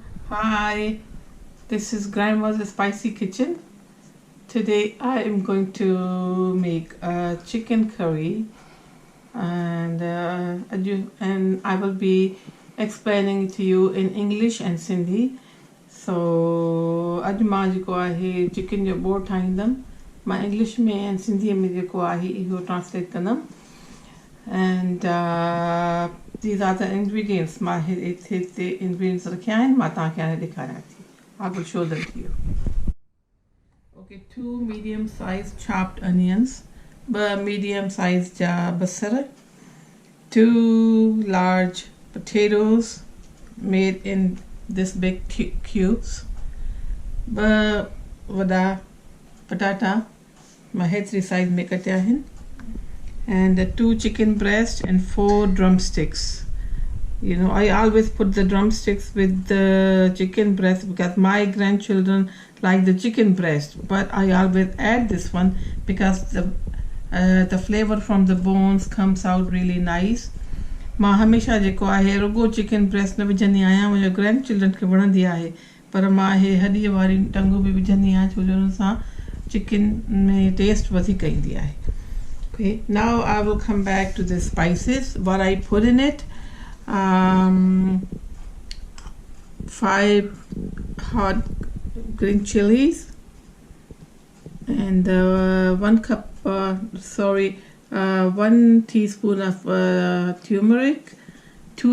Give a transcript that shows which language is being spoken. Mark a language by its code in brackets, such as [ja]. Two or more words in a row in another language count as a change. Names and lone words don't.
[en] Hi, this is Grandma's Spicy Kitchen. Today I am going to make a chicken curry, and I will be explaining to you in English and Sindhi. [sd] So अॼु मां जेको आहे चिकन जो बोर्ड ठाहींदमि. मां इंग्लिश में ऐं सिंधीअ में जेको आहे इहो ट्रांसलेट कंदमि. [en] And these are the ingredients. [sd] मां हिते ingredients रखिया आहिनि. मां तव्हांखे हाणे ॾेखारियां थी. [en] I will show them to you. Okay, 2 medium-sized chopped onions, 2 medium-sized basar, 2 large potatoes made in this big cubes, [sd] 2 वॾा पटाटा मां हेतिरी size में कटिया आहिनि, [en] and 2 chicken breasts and 4 drumsticks. You know, I always put the drumsticks with the chicken breast because my grandchildren like the chicken breast, but I always add this one because the flavor from the bones comes out really nice. [sd] मां हमेशा जेको आहे रुगो [en] chicken breast [sd] न विझंदी आहियां. मुंहिंजो [en] grand children [sd] खे वणंदी आहे, पर मां हे हॾीअ वारी टंगूं बि विझंदी आहियां छो जो हुन सां चिकन में टेस्ट वधीक ईंदी आहे. [en] Okay, now I will come back to the spices, what I put in it. 5 hot green chilies, and 1 teaspoon of turmeric, 2